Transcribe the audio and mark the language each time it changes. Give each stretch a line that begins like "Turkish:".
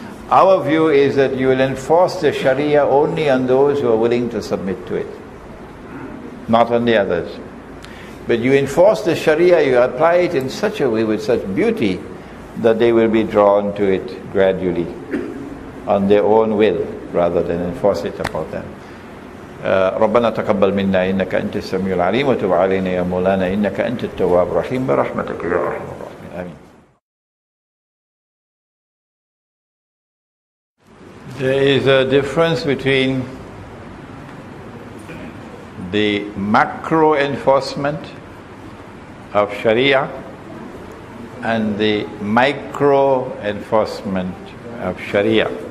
English: Our view is that you will enforce the Sharia only on those who are willing to submit to it, not on the others. But you enforce the Sharia, you apply it in such a way, with such beauty, that they will be drawn to it gradually, on their own will, rather than enforce it upon them.
Arabic: ربنا تقبل منا إنك أنت السميع العليم وتب علينا يا مولانا إنك أنت التواب الرحيم برحمتك يا أرحم الراحمين آمين.
English: There is a difference between the macro enforcement of Sharia and the micro enforcement of Sharia.